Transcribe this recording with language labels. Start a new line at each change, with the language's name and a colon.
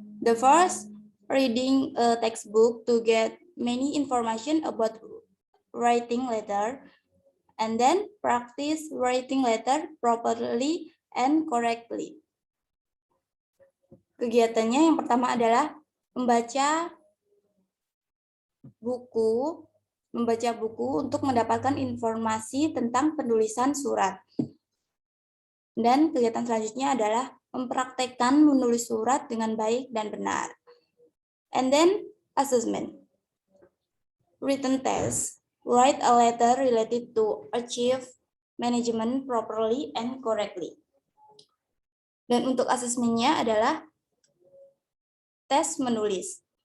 English: The first, reading a textbook to get many information about writing letter, and then practice writing letter properly and correctly.
Indonesian: Kegiatannya yang pertama adalah membaca buku untuk mendapatkan informasi tentang penulisan surat. Dan kegiatan selanjutnya adalah mempraktekkan menulis surat dengan baik dan benar.
English: And then assessment. Written test. Write a letter related to achieve management properly and correctly.
Indonesian: Dan untuk asesmennya adalah tes menulis.